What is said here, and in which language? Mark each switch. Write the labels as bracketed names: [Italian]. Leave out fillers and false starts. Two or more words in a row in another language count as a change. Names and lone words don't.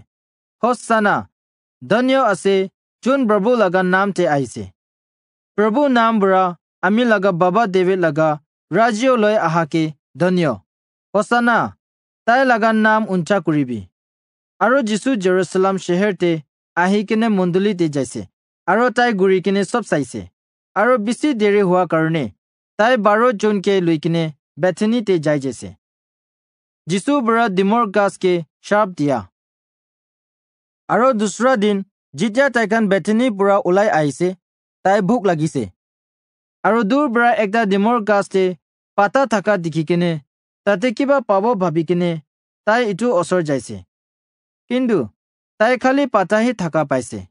[Naga Pidgin] Hosanna Dhanyo ase chun Prabhu laga naam te aise. Prabhu naam bura ami laga baba David laga rajyo loy ahake dhanyo. Hosanna tai laga naam uncha kuribi. Aro Jisu Jerusalem sheher te ahi kine munduli te jaise. Aro tai guri kine sob saise. Aro bisi deri hua karone tai baro chun ke lui kine Bethany te jai jaise. Jisu bura dimor gas ke sharp diya. Aro dusra din jitya taikan Bethany pura ulai aise tai bhuk lagise. Aro dur bra ekta dimor gaste pata thaka dikhikene tate kiba pabo bhabikene tai itu osor jaise. Kindu tai khali pata hi thaka paise.